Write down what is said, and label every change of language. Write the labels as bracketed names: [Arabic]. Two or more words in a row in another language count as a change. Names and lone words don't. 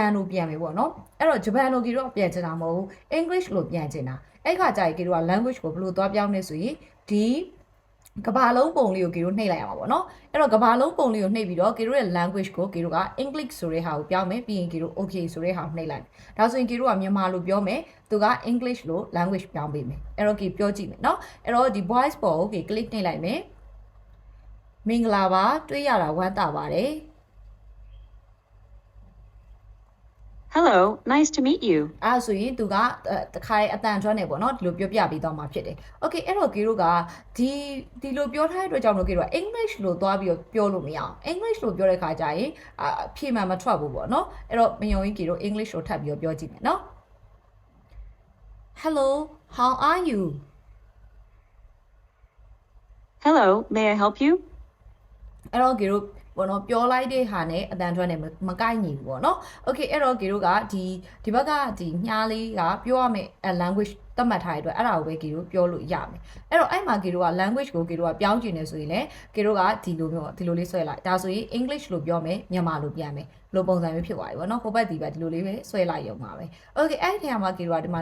[Burmese] န်လိုပြန်မယ်ပေါ့နော်အဲ့တော့ဂျပန်လိုကေတို့ကပြန်ချင်တာမဟုတ်ဘူး English လိုပြန်ချင်တာအဲ့ခါကျရင်ကေတို့က language ကိုဘယ်လိုသွားပြောင်းနေဆိုရင်ဒီကဘာလုံးပုံလေးကိုကေတို့နှိပ်လိုက်ရမှာပေါ့နော်အဲ့တော့ကဘာလုံးပုံလေးကိုနှိပ်ပြီးတော့ကေတို့ရဲ့ language ကိုကေတို့က English ဆိုတဲ့ဟာကိုပြောင်းမယ်ပြီးရင်ကေတို့ okay ဆိုတဲ့ဟာကိုနှိပ်လိုက်ဒါဆိုရင်ကေတို့ကမြန်မာလိုပြောမယ်သူက English လို language ပြောင်းပေးမယ်အဲ့တော့ကေပြောကြည့်မယ်နော်အဲ့တော့ဒီ voice ပေါ်ကိုကေ click နှိပ်လိုက်မယ်မင်္ဂလာပါတွေ့ရတာဝမ်းသာပါတယ် [English] Hello, nice to meet you. [Burmese] အဲ့ဆိုရင်သူကတခါရဲ့အတန်ကျွမ်းနေပေါ့နော်ဒီလိုပြောပြပေးတော့မှာဖြစ်တယ်။ Okay အဲ့တော့ကေတို့ကဒီလိုပြောထားတဲ့အတွက်ကြောင့်လို့ကေတို့က English လို့သွားပြီးတော့ပြောလို့မရအောင် English လို့ပြောတဲ့ခါကျရင်အဖြေမှန်မထွက်ဘူးပေါ့နော်။အဲ့တော့မယုံရင်ကေတို့ English လို့ထပ်ပြီးတော့ပြောကြည့်မယ်နော် [English] Hello, how are you? Hello, may I help you? [Burmese] အဲ့တော့ကေတို့ပေါ့နော်ပြောလိုက်တဲ့ဟာနဲ့အတန်ထွက်နဲ့မကိုက်ညီဘူးပေါ့နော် Okay အဲ့တော့ကေတို့ကဒီဘက်ကဒီညှားလေးကပြောရမယ့် language သတ်မှတ်ထားတဲ့အတွက်အဲ့ဒါကိုပဲကေတို့ပြောလို့ရမယ်အဲ့တော့အဲ့မှာကေတို့က language ကိုကေတို့ကပြောင်းကျင်နေဆိုရင်လည်းကေတို့ကဒီလိုလေးဆွဲလိုက်ဒါဆိုရင် English လို့ပြောမယ်မြန်မာလိုပြန်မယ်လိုပုံစံမျိုးဖြစ်သွားပြီပေါ့နော်ဟိုဘက်ဒီဘက်ဒီလိုလေးပဲဆွဲလိုက်ရုံပါပဲ Okay အဲ့ဒီထဲမှာကေတို့ကဒီမှာ